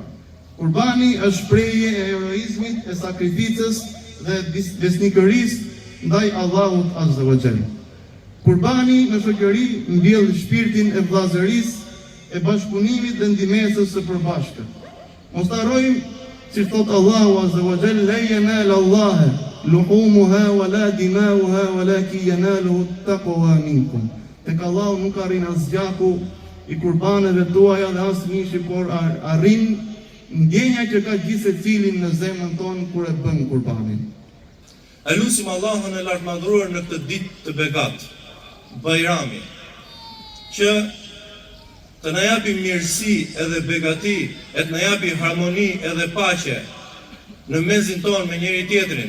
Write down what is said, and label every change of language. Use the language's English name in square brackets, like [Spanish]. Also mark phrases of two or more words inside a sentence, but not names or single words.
[Albanian] Kurbani është shprehje e heroizmit, e sakrificës dhe besnikërisë ndaj Allahut [Arabic] عز وجل. [Albanian] Kurbani në shoqëri mbjell shpirtin e vllazërisë, e bashkëpunimit dhe ndihmesës së përbashkët. Mos harrojmë, si thot Allahu [Arabic] عز وجل, لا ينال الله لحومها ولا دماؤها ولكن يناله التقوى منكم. [Albanian] Tek Allahu nuk arrin as gjaku i kurbaneve tuaja dhe as mishi, por arrin ndjenja që ka gjithë secilin në zemrën tonë kur e bën kurbanin. Elusim Allahun e lartmadhëruar në këtë ditë të begat, Bajrami, që të na japi mirësi edhe begati, e të na japi harmoni edhe paqe në mesin tonë me njëri tjetrin.